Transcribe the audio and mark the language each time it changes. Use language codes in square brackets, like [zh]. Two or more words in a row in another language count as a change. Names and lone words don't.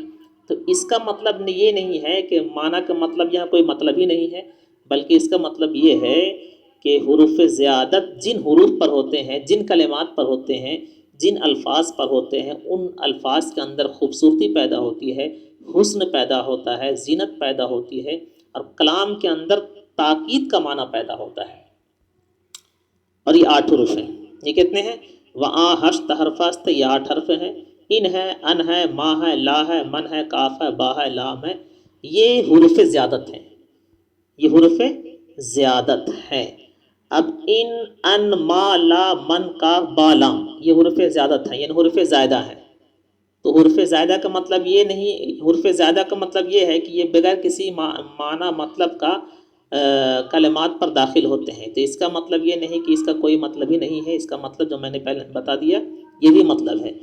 [ur] تو اس کا مطلب یہ نہیں ہے کہ معنی کا مطلب یہاں کوئی مطلب ہی نہیں ہے، بلکہ اس کا مطلب یہ ہے کہ حروف زیادت جن حروف پر ہوتے ہیں، جن کلمات پر ہوتے ہیں، جن الفاظ پر ہوتے ہیں، ان الفاظ کے اندر خوبصورتی پیدا ہوتی ہے، حسن پیدا ہوتا ہے، زینت پیدا ہوتی ہے، اور کلام کے اندر تاکید کا معنی پیدا ہوتا ہے۔ اور یہ 8 حروف ہیں۔ یہ کتنے ہیں؟ وآ [fa] ہشت حرف است، [ur] یہ 8 حرف ہیں۔ ان ہے، ان ہے، ما ہے، لا ہے، من ہے، کاف ہے، با ہے، لام ہے، یہ حروف زیادت ہیں، یہ حروف زیادت ہیں۔ اب ان، ان، ما، لا، من، کاف، با، لام، یہ حروف زیادت ہیں، یعنی حروف زائدہ ہیں۔ تو حروف زائدہ کا مطلب یہ نہیں، حروف زائدہ کا مطلب یہ ہے کہ یہ بغیر کسی معنی مطلب کا کلمات پر داخل ہوتے ہیں۔ تو اس کا مطلب یہ نہیں کہ اس کا کوئی مطلب ہی نہیں ہے، اس کا مطلب جو میں نے پہلے بتا دیا یہ بھی مطلب ہے۔